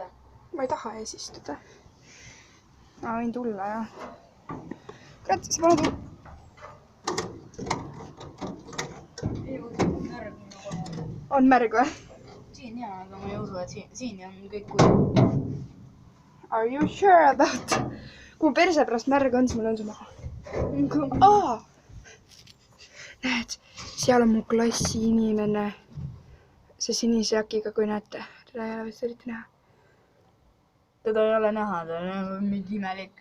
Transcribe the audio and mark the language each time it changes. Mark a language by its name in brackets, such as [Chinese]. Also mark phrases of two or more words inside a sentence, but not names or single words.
[Estonian] Ma ei taha ees istuda. Ma võin tulla, jah. Kurat, sa pane tulla. On märg või? Siin jaa, aga ma ei usu, et siin on kõik kuid. [English] Are you sure about? [Estonian] Kui perse pärast märg on, siis mul on see maha. Näed, seal on mu klassi inimene. See sinise jakiga, kui näete. Teda ei ole vist eriti näha. Teda ei ole näha, ta on mingi imelik.